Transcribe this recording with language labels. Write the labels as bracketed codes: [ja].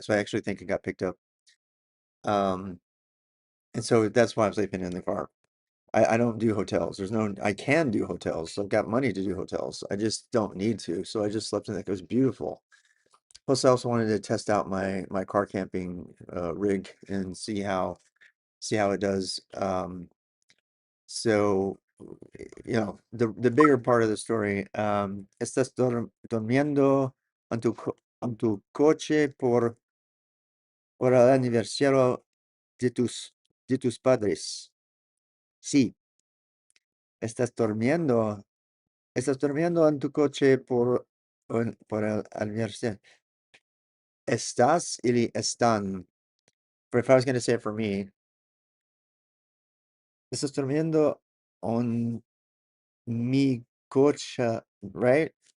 [en] So I actually think it got picked up. Um, and so that's why I'm sleeping in the car. I don't do hotels. I can do hotels. So I've got money to do hotels. I just don't need to. So I just slept in it. It was beautiful. Plus, I also wanted to test out my car camping rig and see how it does. So, the bigger part of the story, [es] estás durmiendo en tu coche por el aniversario de tus padres. Sí, estás durmiendo, estás durmiendo en tu coche por el aniversario. Estás ili están. [en] But if I was going to say it for me, [es] estás durmiendo en mi coche, [en] right?